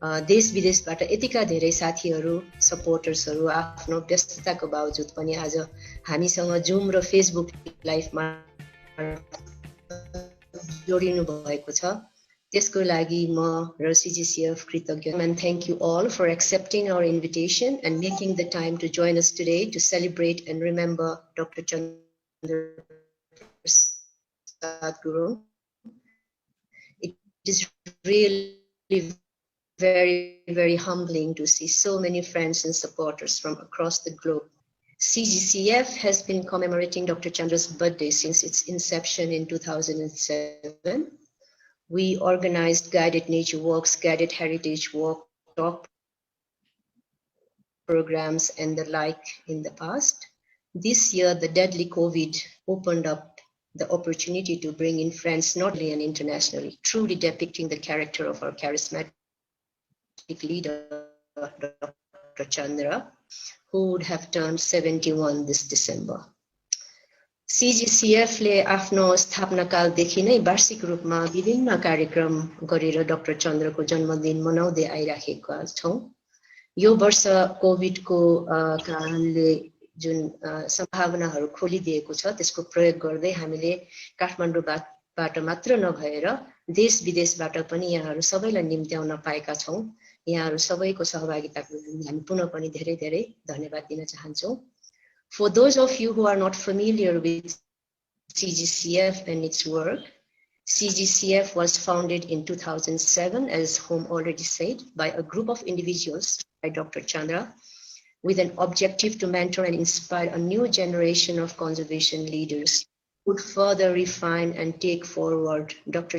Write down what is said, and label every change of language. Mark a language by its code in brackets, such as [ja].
[ne] देश विदेशबाट यतिका धेरै साथीहरु, सपोर्टर्सहरु आफ्नो व्यस्तताको बावजुद पनि आज हामीसँग जुम र फेसबुक लाइभमा जोडिनु भएको छ। त्यसको लागि म र CGCF कृतज्ञ। [en] And thank you all for accepting our invitation and making the time to join us today to celebrate and remember Dr. Chandra Gurung. It is really very, very humbling to see so many friends and supporters from across the globe. CGCF has been commemorating Dr. Chandra's birthday since its inception in 2007. We organized guided nature walks, guided heritage walk, talk programs, and the like in the past. This year, the deadly COVID opened up the opportunity to bring in friends not only and internationally, truly depicting the character of our charismatic leader, Dr. Chandra, who would have turned 71 this December. [ne] CGCF ले आफ्नो स्थापना कालदेखि नै वार्षिक रूपमा विभिन्न कार्यक्रम गरेर डाक्टर चन्द्रको जन्मदिन मनाउँदै आइराखेका छौं। यो वर्ष कोभिडको कारणले जुन सम्भावनाहरू खोलिदिएको छ त्यसको प्रयोग गर्दै हामीले काठमाडौँबाट मात्र नभएर देश विदेशबाट पनि यहाँहरू सबैलाई निम्त्याउन पाएका छौं। यहाँहरू सबैको सहभागिताको लागि हामी पुनः पनि धेरै धेरै धन्यवाद दिन चाहन्छौं। [en] For those of you who are not familiar with CGCF and its work, CGCF was founded in 2007, as Home already said, by a group of individuals, by Dr. Chandra, with an objective to mentor and inspire a new generation of conservation leaders, would further refine and take forward Dr.